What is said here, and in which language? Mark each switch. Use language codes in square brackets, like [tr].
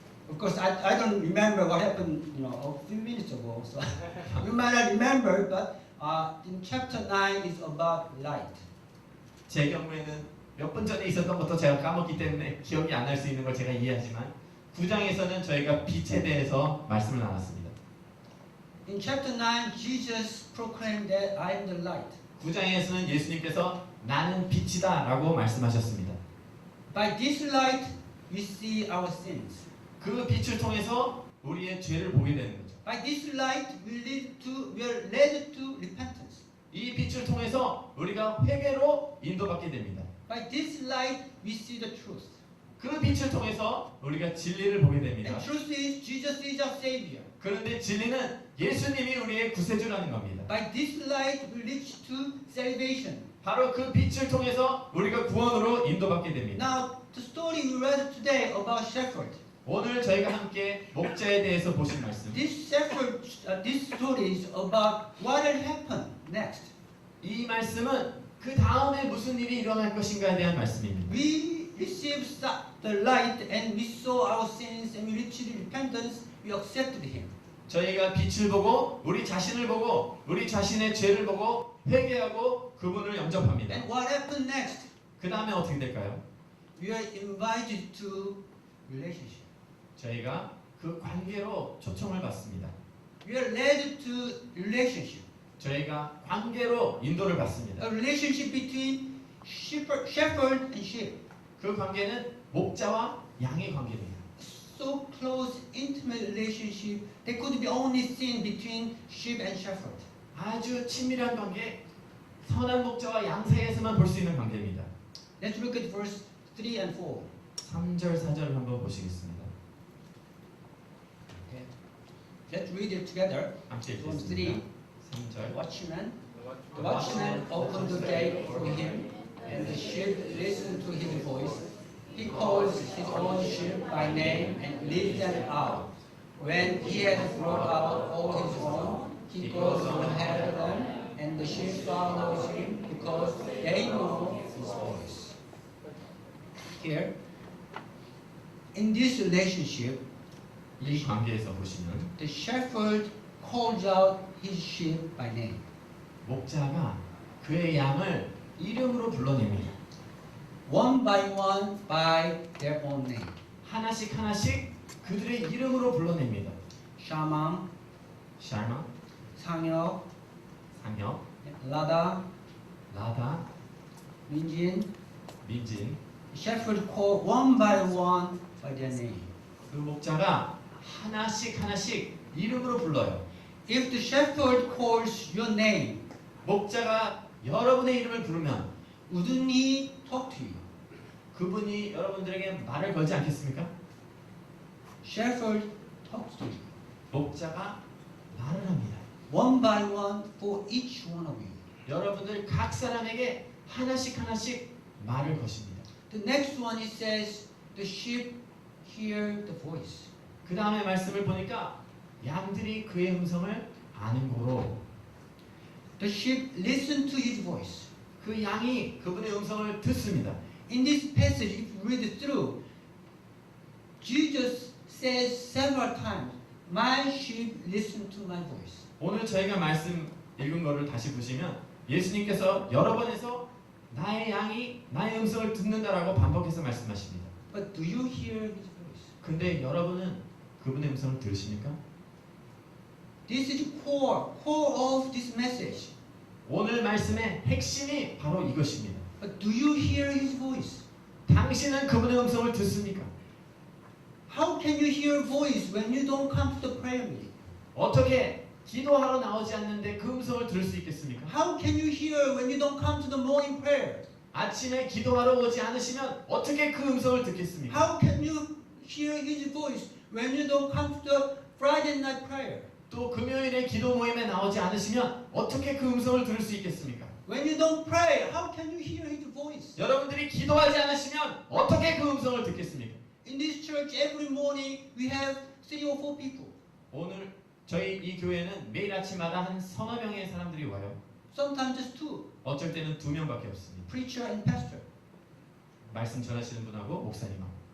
[en] Of course, I don't remember what happened, a few minutes ago. So you might not remember, but in chapter 9 is about light. [ko] 제 경우에는 몇 분 전에 있었던 것도 제가 까먹기 때문에 기억이 안 날 수 있는 걸 제가 이해하지만 9장에서는 저희가 빛에 대해서 말씀을 나눴습니다. [en] In chapter 9, Jesus proclaimed that I am the light. [ko] 9장에서는 예수님께서 나는 빛이다 라고 말씀하셨습니다. [en] By this light, we see our sins. [ko] 그 빛을 통해서 우리의 죄를 보게 되는 거죠. [en] By this light, we are led to repentance. [ko] 이 빛을 통해서 우리가 회개로 인도받게 됩니다. [en] By this light, we see the truth. [ko] 그 빛을 통해서 우리가 진리를 보게 됩니다. [en] And truth is Jesus is our Savior. [ko] 그런데 진리는 예수님이 우리의 구세주라는 겁니다. [en] By this light, we reach to salvation. [ko] 바로 그 빛을 통해서 우리가 구원으로 인도받게 됩니다. [en] Now, the story we read today about shepherd. [ko] 오늘 저희가 함께 목자에 대해서 보신 말씀. [en] This story is about what will happen next. [ko] 이 말씀은 그 다음에 무슨 일이 일어날 것인가에 대한 말씀입니다. [en] We received the light and we saw our sins and we reached repentance. We accepted Him. [ko] 저희가 빛을 보고 우리 자신을 보고 우리 자신의 죄를 보고 회개하고 그분을 영접합니다. [en] And what happened next? [ko] 그 다음에 어떻게 될까요? [en] We are invited to relationship. [ko] 저희가 그 관계로 초청을 받습니다. [en] We are led to relationship. [ko] 저희가 관계로 인도를 받습니다. [en] A relationship between shepherd and sheep. [ko] 그 관계는 목자와 양의 관계입니다. [en] So close, intimate relationship that could be only seen between sheep and shepherd. [ko] 아주 친밀한 관계, 선한 목자와 양 사이에서만 볼 수 있는 관계입니다. [en] Let's look at verse 3 and 4. [ko] 3절, 4절을 한번 보시겠습니다. [en] Okay. Let's read it together. [ko] 함께 [en] From [ko] 읽겠습니다. [en] 3. [ko] 3절. [en] The watchman opened the gate for him, and the sheep listened to his voice. He calls his own sheep by name and leads them out. When he has brought out all his own, he goes ahead of them, and the sheep follow him because they know his voice. Here, in this relationship, [ko] 이 관계에서 보시면 [en] the shepherd calls out his sheep by name. [ko] 목자가 그의 양을 이름으로 불러냅니다. [en] One by their own name. [ko] 하나씩 하나씩 그들의 이름으로 불러냅니다. [en] Shamam, [ko] 샬마, 상혁, 상혁, 라다, 라다, 민진. 민진. [en] Shepherd call one by their name. [ko] 그 목자가 하나씩 하나씩 이름으로 불러요. [en] If the shepherd calls your name, [ko] 목자가 여러분의 이름을 부르면 [en] wouldn't he talk to you? [ko] 그분이 여러분들에게 말을 걸지 않겠습니까? [en] Shepherd talks to you. [ko] 목자가 말을 합니다. [en] One by one for each one of you. [ko] 여러분들 각 사람에게 하나씩 하나씩 말을 거십니다. [en] The next one it says the sheep hear the voice. [ko] 그 다음에 말씀을 보니까 양들이 그의 음성을 아는 거로 [en] The sheep listen to his voice. [ko] 그 양이 그분의 음성을 듣습니다. [en] In this passage, if you read it through, Jesus says several times, "My sheep listen to my voice." [ko] 오늘 저희가 말씀 읽은 거를 다시 보시면 예수님께서 여러 번에서 나의 양이 나의 음성을 듣는다라고 반복해서 말씀하십니다. [en] But do you hear his voice? [ko] 근데 여러분은 그분의 음성을 들으십니까? [en] This is core of this message. [ko] 오늘 말씀의 핵심이 바로 이것입니다. [en] But do you hear his voice? [ko] 당신은 그분의 음성을 듣습니까? [en] How can you hear voice when you don't come to the prayer meeting? [ko] 어떻게 기도하러 나오지 않는데 그 음성을 들을 수 있겠습니까? [en] How can you hear when you don't come to the morning prayer? [ko] 아침에 기도하러 오지 않으시면 어떻게 그 음성을 듣겠습니까? [en] How can you hear his voice when you don't come to the Friday night prayer? [ko] 또 금요일에 기도 모임에 나오지 않으시면 어떻게 그 음성을 들을 수 있겠습니까? [en] When you don't pray, how can you hear his voice? [ko] 여러분들이 기도하지 않으시면 어떻게 그 음성을 듣겠습니까? [en] In this church, every morning we have 3 or 4 people. [ko] 오늘 저희 이 교회는 매일 아침마다 한 서너 명의 사람들이 와요. [en] Sometimes just 2, [ko] 어쩔 때는 2명밖에 없습니다. [en] preacher and pastor. [ko] 말씀 전하시는 분하고 목사님하고.